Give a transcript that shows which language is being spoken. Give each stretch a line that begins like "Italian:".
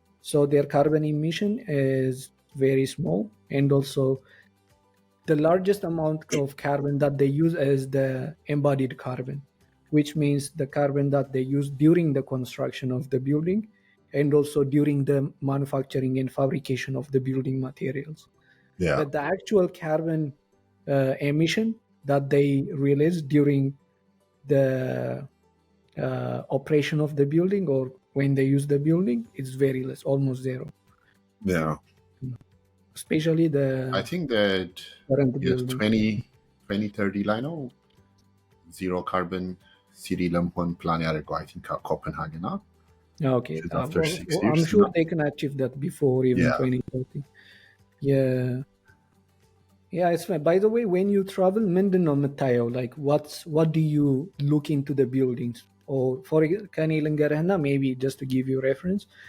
English: So their carbon emission is very small, and also the largest amount of carbon that they use is the embodied carbon, which means the carbon that they use during the construction of the building and also during the manufacturing and fabrication of the building materials. Yeah. But the actual carbon emission that they release during the operation of the building or when they use the building, it's very less, almost zero. Yeah. Especially I think that current
Amharic: 2030 ላይ ነው ዚሮ ካርበን ሲቲ ለመሆን ፕላን ያደርገው
English: I think
Amharic: ኮፐንሃገን ነው።
English: Okay. I'm sure they can achieve that before even 2030. Yeah, it's fine. By the way, when you travel,
Amharic: ምንድን ነው የምታየው?
English: Like what do you look into the buildings? Or for
Amharic: ከኔ ልንገርህና
English: maybe just to give you reference.